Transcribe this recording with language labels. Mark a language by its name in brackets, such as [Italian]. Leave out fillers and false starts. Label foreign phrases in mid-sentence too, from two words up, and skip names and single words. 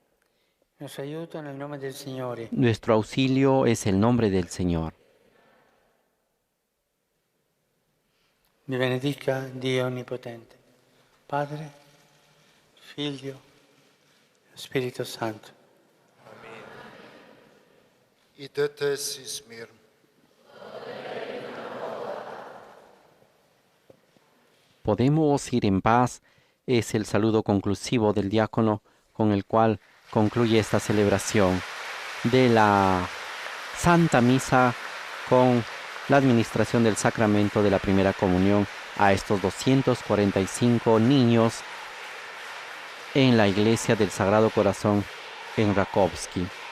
[Spanish] Nuestro auxilio es el nombre del Señor. [Italian] Vi benedica Dio Onnipotente, Padre, Figlio, Spirito Santo. [Bulgarian] Идете си с мир. [Spanish] Podemos ir en paz es el saludo conclusivo del diácono con el cual concluye esta celebración de la Santa Misa con la administración del sacramento de la primera comunión a estos 245 niños en la iglesia del Sagrado Corazón en Rakovsky.